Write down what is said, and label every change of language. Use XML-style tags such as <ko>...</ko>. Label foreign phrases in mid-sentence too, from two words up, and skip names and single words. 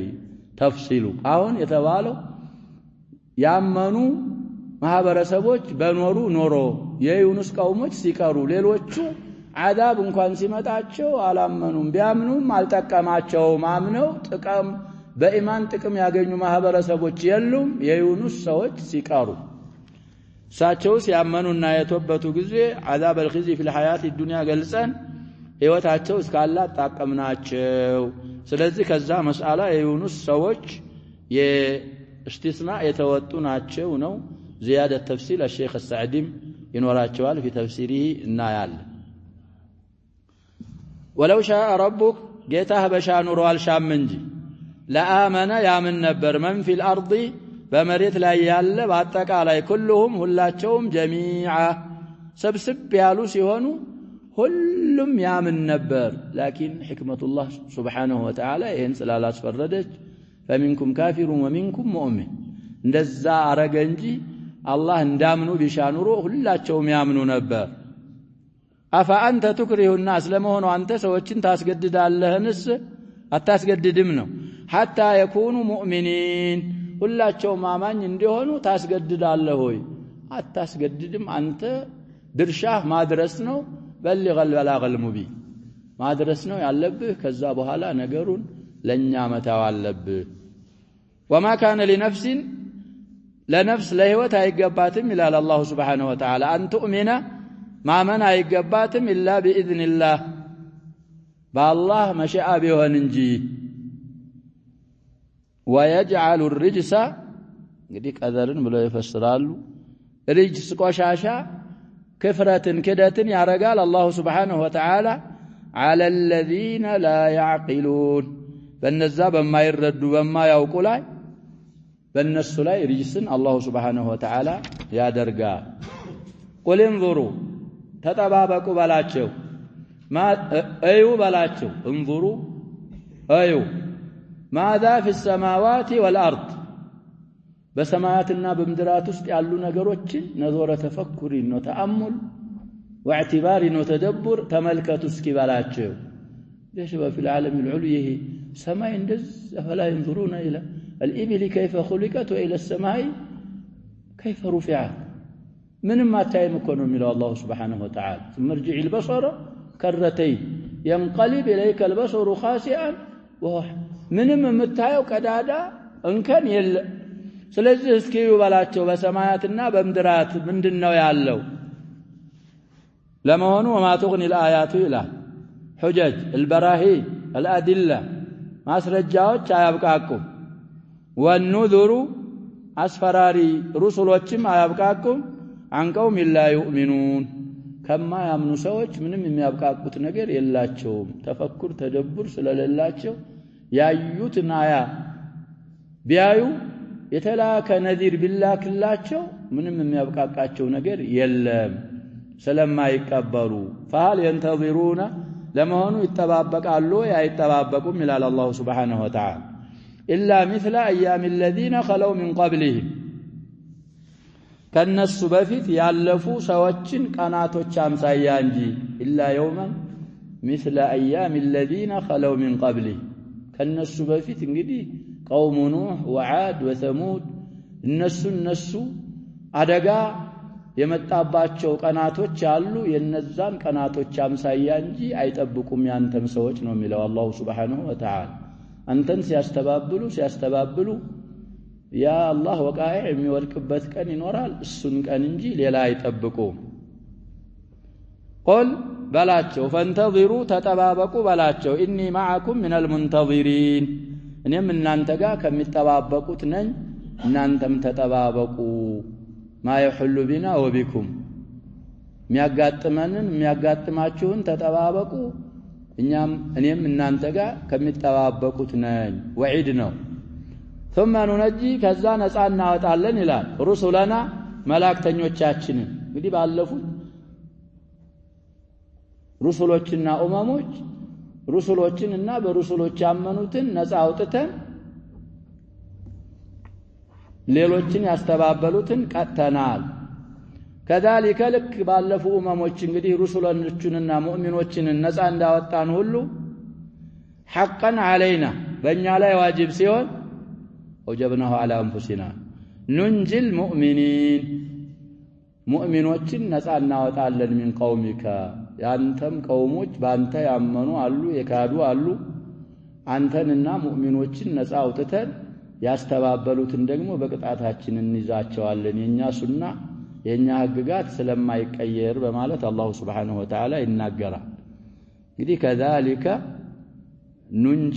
<am>ተፍሲሉ አሁን የተባለው ያመኑ ማህበረሰቦች በኖሩ ኖሮ የዩኑስ ቀውሞች ሲቀሩ ሌሎቹ عذاب እንኳን ሲመጣቸው አላመኑም ቢያምኑም አልጠቀማቸውም አምነው ጥቅም በኢማን ጥቅም ያገኙ ማህበረሰቦች የሉም የዩኑስ ሰዎች ሲቀሩ ሳቸው ሲያመኑና የተወበቱ ጊዜ</am> <ar>عذاب الخزي في الحياة الدنيا</ar> <am>ገልጸን ህይወታቸው እስካላ ተጣቀምናቸው ስለዚህ ከዛ መስአላ የዩኑስ ሰዎች የእስቲስናእ የተወጡ ናቸው ነው</am> <ar>زيادة تفسير الشيخ السعدي</ar> <am>ينوراچዋል</am> <ar>في تفسيره</ar> <am>እናያል</am> <ar>ولو شاء ربك</ar> <am>ጌታህ በሻኑሮ አልሻም እንጂ ለአመነ ያምን ነበር</am> <ar>من في الارض</ar> <am>በመሬት ላይ ያለ በአጠቃላይ كلهم ሁላቸውም جميعا ሰብስብ ያሉ ሲሆኑ ሁሉም ያምን ነበር</am> <ar>لكن حكمة الله سبحانه وتعالى</ar> <am>ይሄን ስላላስፈረደች</am> <ar>فمنكم كافر ومنكم مؤمن</ar> <am>እንደዛ አረገ እንጂ አላህ እንዳምኑ ቢሻኑሮ ሁላቸውም ያምኑ ነበር</am> <ar>أفأنت تكره الناس</ar> <am>ለመሆኑ አንተ ሰዎችን ታስገድዳለህንስ አታስገድድም ነው</am> <ar>حتى يكونوا مؤمنين</ar> <am>ሁላቸውም አማኝ እንዲሆኑ ታስገድዳለህ ሆይ አታስገድድም አንተ ድርሻህ ማድረስ ነው በልغ</am> <ar>البلاغ المبين</ar> <am>ማድረስ ነው ያለብህ ከዛ በኋላ ነገሩን ለኛ መታው አለብህ</am> <ar>وما كان لنفس لنفس</ar> <am>ለህይወት አይገባትም ይላል አላህ</am> <ar>سبحانه وتعالى أن تؤمن</ar> <am>ማመን አይገባትም</am> <ar>إلا بإذن الله بالله مشاء</ar> <am>ቢሆን እንጂ</am> <ar>ويجعل الرجس</ar> <am>እንግዲህ ቀደርን ብለው ይፈስራሉ ርጅስ ቆሻሻ ክፍረትን ክደትን ያረጋል አላህ</am> <ar>سبحانه وتعالى على الذين لا يعقلون</ar> <am>በነዛ በማይረዱ በማያውቁ ላይ በእነሱ ላይ ርጅስን አላህ</am> <ar>سبحانه وتعالى</ar> <am>ያደርጋል</am> <ar>قل انظروا</ar> <am>ተጠባበቁ በላቸው እዩ በላቸው انظروا እዩ</am> <ar>ماذا في السماوات والارض</ar> <am>በሰማያትና በምድራት ውስጥ ያሉ ነገሮችን ነዞረ ተፈኩሪ ነው</am> <ar>تأمل واعتبار</ar> <am>ነው ተደብር ተመልከቱ እስኪ በላቸው ليش</am> <ar>في العالم العلوي سماء እንደዛ فلا ينظرون الى الابل كيف خلقت والى السماء كيف رفعت</ar> <am>ምንም አታይም እኮ ነው የሚለው አላህ</am> <ar>سبحانه وتعالى ثم ارجع البصر كرتين ينقلب اليك البصر خاسئا وهو</ar> <am>ምንም የምታየው ቀዳዳ እንከን የለ ስለዚህ እስኪ ይባላቸው በሰማያትና በምድራት ምንድነው ያለው ለመሆኑ</am> <ar>وما تغني الآيات إلى حجج البراهين الأدلة</ar> <am>ማስረጃዎች አያብቃቁም والنذر አስፈራሪ ሩሱሎችም አያብቃቁም አንቀውም</am> <ar>لا يؤمنون كما</ar> <am>ያምኑ ሰዎች ምንም የሚያብቃቁት ነገር የላቸውም ተፈኩር ተደብር ስለሌላቸው ያዩትን አያ ቢያዩ የተላከ ነዚር ቢላክላቸው ምንም የሚያብቃቃቸው ነገር የለም ስለማይቀበሉ</am> <ar>فهل ينتظرون</ar> <am>ለመሆኑ ይተባበቃሉ ያይተባበቁም ይላል አላህ</am> <ar>سبحانه وتعالى إلا مثل أيام الذين خلوا من قبلهم</ar> <am>ከነሱ በፊት ያለፉ ሰዎችን ቀናቶች አምሳያ እንጂ</am> <ar>إلا يوما مثل أيام الذين خلوا من قبلهم</ar> <am>ከነሱ በፊት እንግዲህ</am> <ar>قوم نوح وعاد وثمود</ar> <am>እነሱ አደጋ የመጣባቸው ቀናቶች አሉ የነዛን ቀናቶች አምሳያ እንጂ አይጠብቁም ያንተም ሰዎች ነው የሚለው አላህ</am> <ar>سبحانه وتعالى</ar> <am>አንተን ሲያስተባብሉ ያ አላህ ወቃኢ የሚወድቅበት ቀን ይኖራል እሱን ቀን እንጂ ሌላ አይጠብቁም قل በላቸው فانتظروا ተጠባበቁ በላቸው</am> <ar>إني معكم من المنتظرين</ar> <am>እኔም እናንተ ጋር ከሚጠባበቁት ነኝ እናንተም ተጠባበቁ</am> <ar>ما يحل بنا وبكم</ar> <am>የሚያጋጥማችሁን ተጠባበቁ እኔም እናንተ ጋር ከሚጠባበቁት ነኝ ወዒድ ነው</am> <ar>ثم ننجي</ar> <am>ከዛ ነፃ እናወጣለን ይላል ሩሱላና መላእክተኞቻችንን እንግዲህ ባለፉት ሩሱሎችና ኡመሞች ሩሱሎችንና በሩሱሎች ያመኑትን ነፃ አውጥተን ሌሎችን ያስተባበሉትን ቀጥተናል</am> <ar>كذلك لك</ar> <am>ባለፉ ኡመሞች እንግዲህ ሩሱሎችንና ሙእሚኖችን ነፃ እንዳወጣን ሁሉ</am> <ar>حقا علينا</ar> <am>በእኛ ላይ ዋጅብ ሲሆን</am> <ar>وجبناه على انفسنا ننجي المؤمنين</ar> <am>مؤمنዎችን ነፃ እናወጣለን من قومك ያንተም ቀውሞች ባንተ ያመኑ አሉ የካዱ አሉ አንተንና ሙእሚኖችን ነፃ አውጥተን ያስተባበሉትን ደግሞ በቅጣታችን እንይዛቸዋለን የኛ ሱና የኛ ህግጋት ስለማይቀየር በማለት አላህ</am> <ar>سبحانه وتعالى</ar> <am>ይናገራል እንግዲህ</am> <ar>كذلك ننجي</ar>